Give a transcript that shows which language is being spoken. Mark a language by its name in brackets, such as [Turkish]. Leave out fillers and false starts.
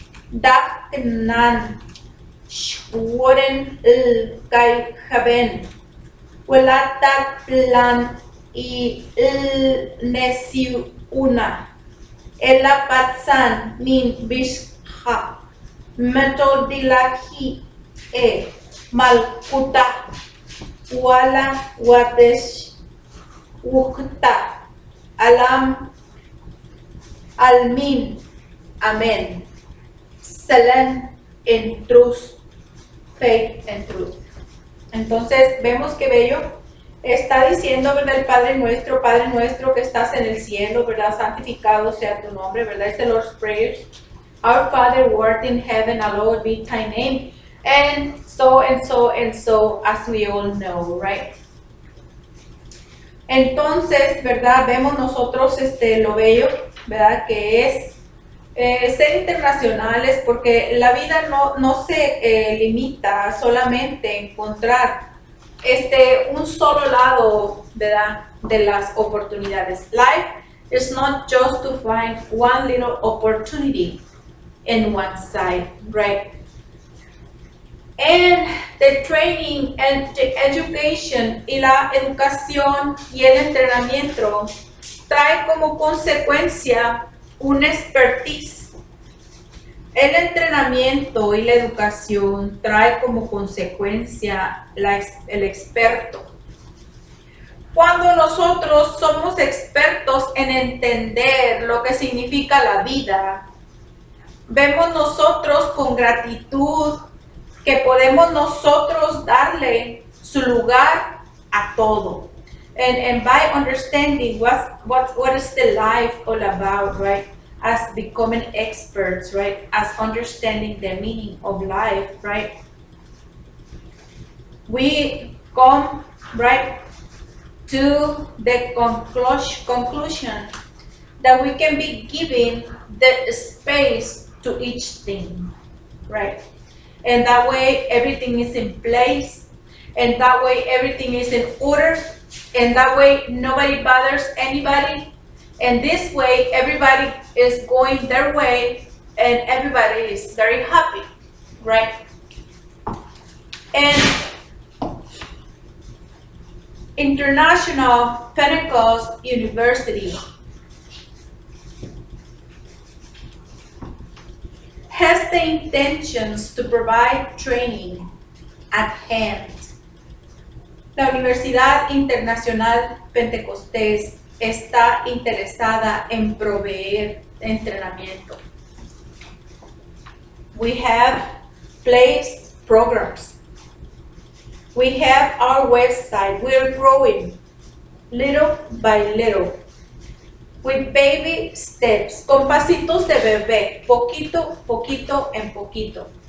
[English] Daknan Shworen Kai Haben, Welatat Plan y Nesiuna, Ela Patsan Min Bishha, Metodilahi E Malkuta, Wala Watesh Wukta, Alam Almin, Amen. Salen en truth, faith and truth. [Spanish] Entonces vemos que bello está diciendo, ¿verdad? El Padre nuestro que estás en el cielo, ¿verdad? Santificado sea tu nombre, ¿verdad? [English] Es the Lord's Prayer. Our Father who art in heaven, hallowed be thy name. And so, and so, and so, as we all know, right? [Spanish] Entonces, ¿verdad? Vemos nosotros lo bello, ¿verdad? Que es ser internacionales, porque la vida no se limita solamente a encontrar un solo lado, ¿verdad? De las oportunidades. [English] Life is not just to find one little opportunity in one side, right? And the training and the education [Spanish] y la educación y el entrenamiento trae como consecuencia un expertise. El entrenamiento y la educación trae como consecuencia el experto. Cuando nosotros somos expertos en entender lo que significa la vida, vemos nosotros con gratitud que podemos nosotros darle su lugar a todo. [English] And by understanding what is the life all about, right? As becoming experts, right? As understanding the meaning of life, right? We come, right, to the conclusion that we can be giving the space to each thing, right? And that way everything is in place, and that way everything is in order, and that way nobody bothers anybody, and this way everybody is going their way and everybody is very happy, right? And International Pentecost University has the intentions to provide training at hand. [Spanish] La Universidad Internacional Pentecostés está interesada en proveer entrenamiento. [English] We have placed programs. We have our website. We are growing little by little. With baby steps, [Spanish] con pasitos de bebé, poquito, poquito, en poquito.